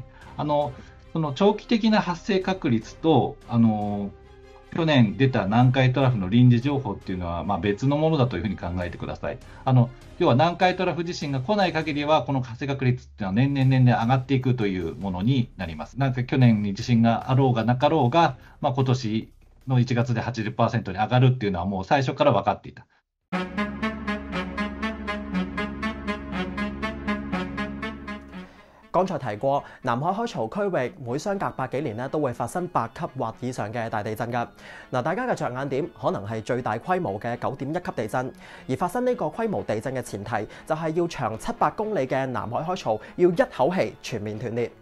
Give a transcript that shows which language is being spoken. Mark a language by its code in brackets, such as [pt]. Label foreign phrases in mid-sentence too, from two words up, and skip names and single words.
[ja] その長期的な発生確率と去年出た南海トラフの臨時情報っていうのは別のものだというふうに考えてください。要は南海トラフ地震が来ない限りはこの発生確率っていうのは年々上がっていくというものになります。なんか去年に地震があろうがなかろうが、今年の1月で 80% に上がるっていうのはもう最初から分かっていた。 [yue] 剛才提過，南海海槽區域每相隔百幾年咧都會發生8級或以上嘅大地震㗎。大家嘅着眼點可能係最大規模嘅9.1級地震，而發生呢個規模地震嘅前提就係要長700公里嘅南海海槽要一口氣全面斷裂。